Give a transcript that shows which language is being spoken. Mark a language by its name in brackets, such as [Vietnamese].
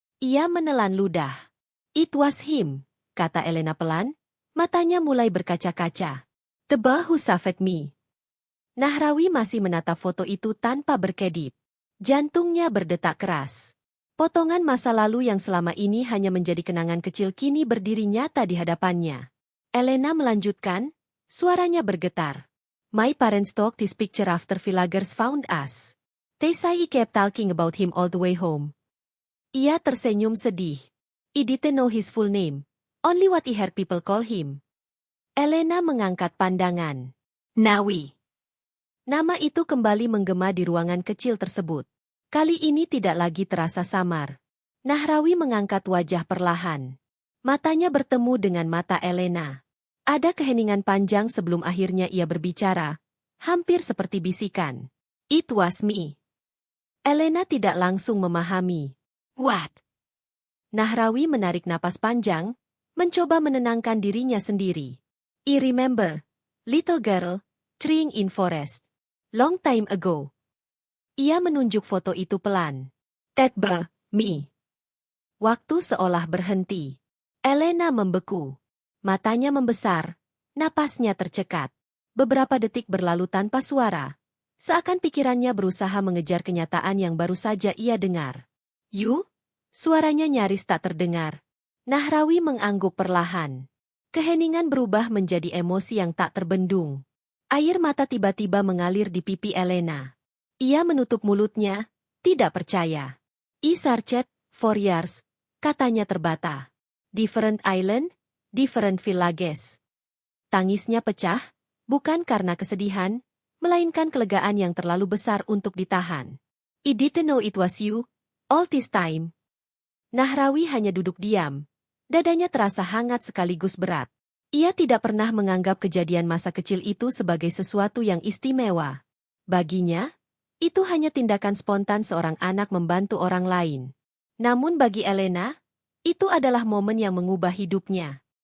[Indonesian] Ia menelan ludah. [English] It was him, [Indonesian] kata Elena pelan, matanya mulai berkaca-kaca. The boy who saved me. Nahrawi masih menatap foto itu tanpa berkedip. Jantungnya berdetak keras. Potongan masa lalu yang selama ini hanya menjadi kenangan kecil kini berdiri nyata di hadapannya. Elena melanjutkan, suaranya bergetar. [English] My parents took this picture after villagers found us. They say he kept talking about him all the way home. [Indonesian] Ia tersenyum sedih. [English] I didn't know his full name. Only what I heard people call him. [Indonesian] Elena mengangkat pandangan. Nawi. Nama itu kembali menggema di ruangan kecil tersebut. Kali ini tidak lagi terasa samar. Nahrawi mengangkat wajah perlahan. Matanya bertemu dengan mata Elena. Ada keheningan panjang sebelum akhirnya ia berbicara, hampir seperti bisikan. [English] It was me. [Indonesian] Elena tidak langsung memahami. [English] What? [Indonesian] Nahrawi menarik napas panjang, mencoba menenangkan dirinya sendiri. [English] I remember, little girl, trying in forest. Long time ago. [Indonesian] Ia menunjuk foto itu pelan. [English] That be me. [Indonesian] Waktu seolah berhenti. Elena membeku. Matanya membesar, napasnya tercekat. Beberapa detik berlalu tanpa suara. Seakan pikirannya berusaha mengejar kenyataan yang baru saja ia dengar. [English] You? [Indonesian] Suaranya nyaris tak terdengar. Nahrawi mengangguk perlahan. Keheningan berubah menjadi emosi yang tak terbendung. Air mata tiba-tiba mengalir di pipi Elena. Ia menutup mulutnya, tidak percaya. [English] I searched for years, [Indonesian] katanya terbata. [English] Different island, different villages. [Indonesian] Tangisnya pecah, bukan karena kesedihan, melainkan kelegaan yang terlalu besar untuk ditahan. [English] I didn't know it was you, all this time. [Indonesian] Nahrawi hanya duduk diam. Dadanya terasa hangat sekaligus berat. Ia tidak pernah menganggap kejadian masa kecil itu sebagai sesuatu yang istimewa. Baginya, itu hanya tindakan spontan seorang anak membantu orang lain. Namun bagi Elena, itu adalah momen yang mengubah hidupnya.